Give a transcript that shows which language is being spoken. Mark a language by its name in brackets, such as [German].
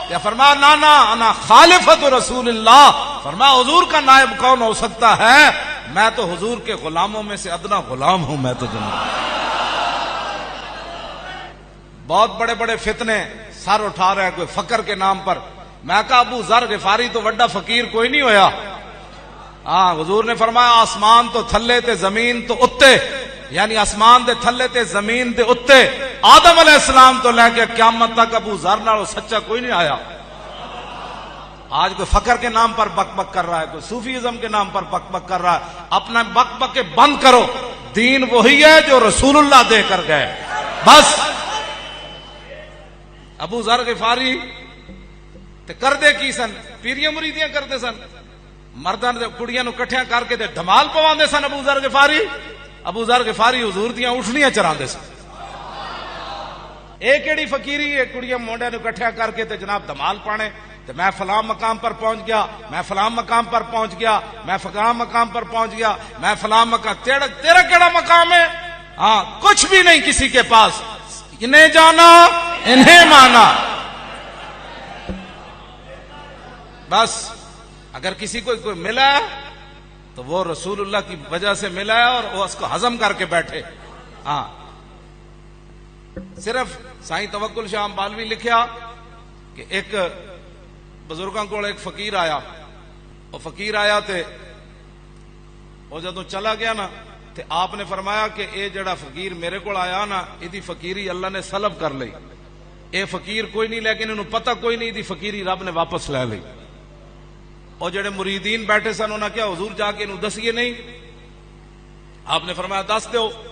[Urdu] یا فرمایا نا نا [Arabic] انا خالفۃ رسول اللہ. [Urdu] فرمایا حضور کا نائب کون ہو سکتا ہے؟ میں تو حضور کے غلاموں میں سے ادنا غلام ہوں. میں تو جناب بہت بڑے بڑے فتنے سر اٹھا رہے ہیں کوئی فقر کے نام پر. [Punjabi] میں کہا ابو ذر غفاری تو وڈا فقیر کوئی نہیں ہویا. ہاں حضور نے فرمایا آسمان تو تھلے تے زمین تو اتے، یعنی آسمان دے تھلے تے زمین دے اتے آدم علیہ السلام تو لے کے قیامت تک ابو ذر نالوں سچا کوئی نہیں آیا. [Urdu] آج کوئی فقر کے نام پر بک بک کر رہا ہے، کوئی صوفیزم کے نام پر بک بک کر رہا ہے. اپنا بک بک کے بند کرو. دین وہی ہے جو رسول اللہ دے کر گئے. [Punjabi] بس ابو ذر غفاری تے کردے کی سن؟ پیریاں مریدیاں کرتے سن، مرداں تے کڑیاں نو کٹھیاں کر کے تے دھمال پواندے سن. ابو ذر غفاری غفاری حضور دیاں اٹھنیاں چراندے سن. اے کیڑی فقیری ہے کڑیاں مونڈیاں نو کٹھیاں کر کے تے جناب دھمال پانے تے [Urdu] میں فلاں مقام پر پہنچ گیا، [Punjabi] میں فلاں مقام پر پہنچ گیا، میں فلاں مقام پر پہنچ گیا، میں فلاں مقام. تیرا کیڑا مقام ہے؟ [Urdu] ہاں کچھ بھی نہیں کسی کے پاس. انہیں جانا انہیں مانا. بس اگر کسی کو کوئی ملا ہے تو وہ رسول اللہ کی وجہ سے ملا ہے اور وہ اس کو ہضم کر کے بیٹھے. [Punjabi] ہاں صرف سائیں توکل شاہ بالوی لکھیا کہ ایک بزرگاں کو ایک فقیر آیا، وہ فقیر آیا تے وہ جدوں چلا گیا نا تے آپ نے فرمایا کہ اے جڑا فقیر میرے کو آیا نا ایدی فقیری اللہ نے سلب کر لئی. اے فقیر کوئی نہیں لیکن انہوں پتہ کوئی نہیں ایدی فقیری رب نے واپس لے لئی. اور جڑے مریدین بیٹھے سن انہوں نے کیا حضور جا کے انہوں دسیے نہیں؟ آپ نے فرمایا دس دیو.